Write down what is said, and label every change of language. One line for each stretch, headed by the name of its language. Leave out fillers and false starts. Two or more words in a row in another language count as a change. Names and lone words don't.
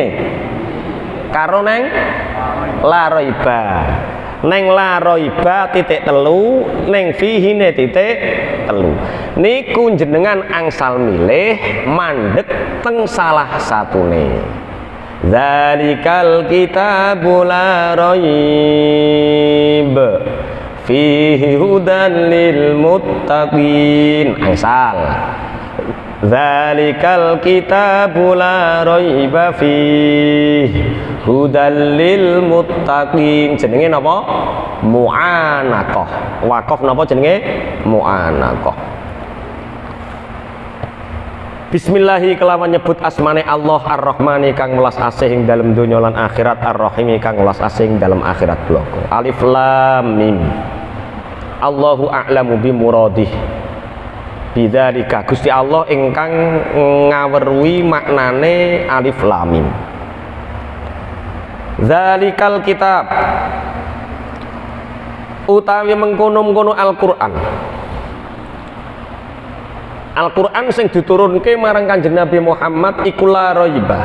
Javanese: Karo neng
Arabic: لا ريب.
Javanese: Neng
Arabic: لا ريب
Javanese: titik telu, neng fihine titik telu. Niku jenengan angsal milih mandek teng salah satune.
Arabic: ذلك الكتاب لا ريب فيه هدى للمتقين.
Javanese: Angsal.
Arabic: ذلك الكتاب لا ريب فيه هدى للمتقين.
Javanese: Jenenge napa? Mu'anaqah. Waqaf napa jenenge? Mu'anaqah. Bismillahi kelawan nyebut asmane Allah Ar-Rahmani kang welas asih ing dalem donya lan akhirat, Ar-Rahimi kang welas asih ing dalem akhirat bloko.
Arabic: ألف لام ميم. الله أعلم بمراده.
Javanese: Bidzalika Gusti Allah ingkang ngaweruhi maknane
Arabic: ألف لام ميم. ذلك الكتاب
Javanese: utawi mengkono-mengkono Al-Qur'an. Al-Qur'an sing diturunke marang Kanjeng Nabi Muhammad iku
Arabic: لا ريب.